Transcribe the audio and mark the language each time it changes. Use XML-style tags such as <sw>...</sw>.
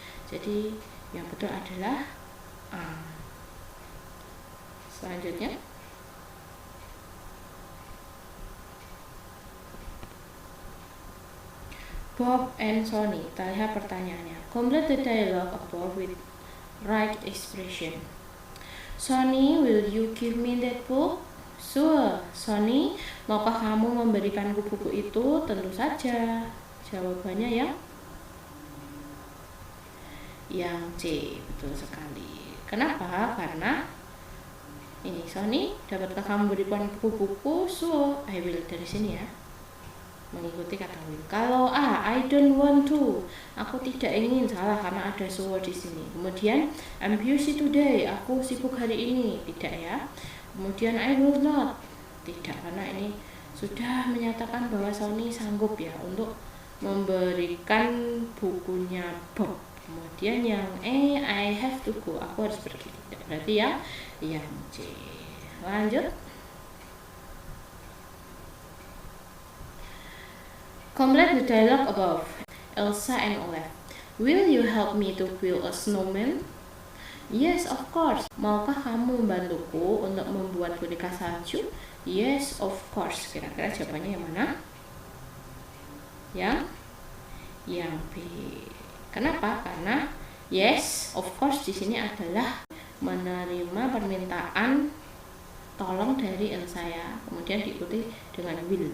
<id>Jadi yang betul adalah A. Selanjutnya Bob and Sonny. Kita lihat pertanyaannya.</id> <en>Complete the dialogue above with right expression. Sonny, will you give me that book? Sure.</en> <id>Sonny, maukah kamu memberikanku buku itu? Tentu saja. Jawabannya yang C, betul sekali. Kenapa? Karena ini Sonny, dapatkah kamu berikan buku-buku?</id> <en>So, I will,</en> <id>dari sini ya. mengikuti kata will. Kalau A,</id> <en>I don't want to,</en> <id>aku tidak ingin, salah karena ada so di sini. Kemudian</id> <en>I'm busy today,</en> <id>aku sibuk hari ini, tidak ya. Kemudian</id> <en>I will not,</en> <id>tidak, karena ini sudah menyatakan bahwa Sony sanggup ya untuk memberikan bukunya Bob. Kemudian yang E,</id> <en>I have to go,</en> <id>aku harus pergi, tidak, berarti ya yang C. Lanjut.</id> <en>Complete the dialogue above. Elsa and Olaf. Will you help me to build a snowman? Yes, of course.</en> <id>Maukah kamu membantuku untuk membuat boneka salju?</id> <en>Yes, of course.</en> <id>Kira-kira jawabannya yang mana? Yang B. Kenapa? Karena</id> <en>yes, of course</en> <id>di sini adalah menerima permintaan tolong dari Elsa ya, kemudian diikuti dengan will.</id>